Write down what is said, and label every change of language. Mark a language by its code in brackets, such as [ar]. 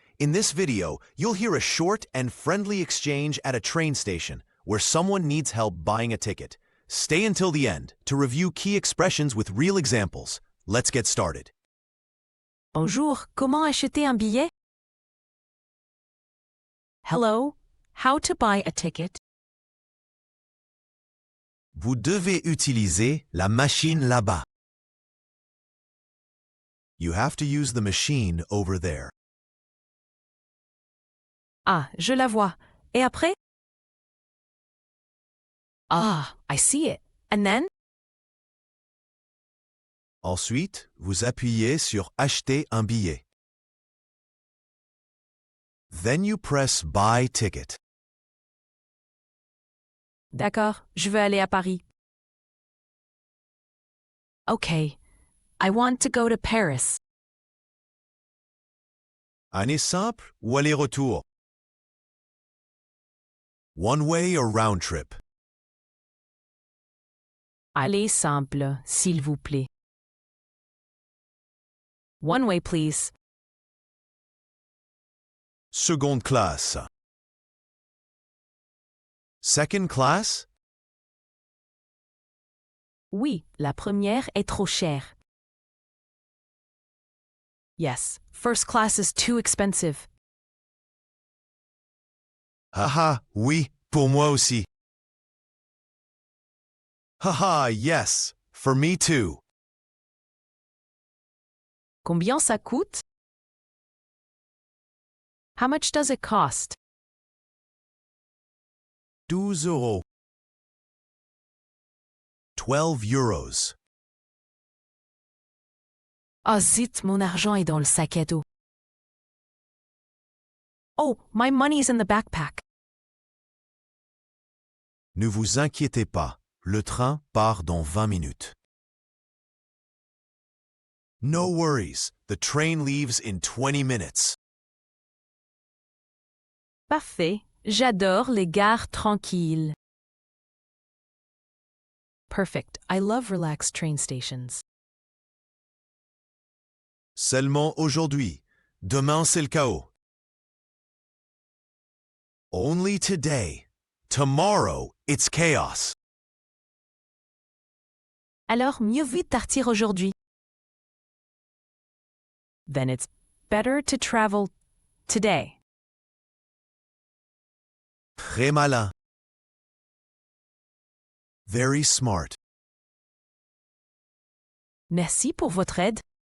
[en] In this video, you'll hear a short and friendly exchange at a train station where someone needs help buying a ticket. Stay until the end to review key expressions with real examples. Let's get started. [fr] Bonjour, comment acheter un billet? [en] Hello, how to buy a ticket? [fr] Vous devez utiliser la machine là-bas. [en] You have to use the machine over there. [fr] Ah, je la vois. Et après? [en] Ah, I see it. And then? [fr] Ensuite, vous appuyez sur Acheter un billet. [en] Then you press Buy ticket. [fr] D'accord, je veux aller à Paris. [en] Okay, I want to go to Paris. [fr] Aller simple ou aller-retour? [en] One way or round trip? [fr] Aller simple, s'il vous plaît. [en] One way, please. [fr] Seconde classe. [en] Second class? [fr] Oui, la première est trop chère. [en] Yes, first class is too expensive. [fr] Haha, oui, pour moi aussi. [en] Haha, yes, for me too. [fr] Combien ça coûte? [en] How much does it cost? [fr] 12 euros. [en] 12 euros. [fr] Ah zut, mon argent est dans le sac à dos. [en] Oh, my money's in the backpack. [fr] Ne vous inquiétez pas, le train part dans 20 minutes. [en] No worries, the train leaves in 20 minutes. [fr] Parfait, j'adore les gares tranquilles. [en] Perfect, I love relaxed train stations. [fr] Seulement aujourd'hui. Demain, c'est le chaos. [en] Only today. Tomorrow, it's chaos. [fr] Alors mieux vaut partir aujourd'hui. [en] Then it's better to travel today. [fr] Très malin. [en] Very smart. [fr] Merci pour votre aide.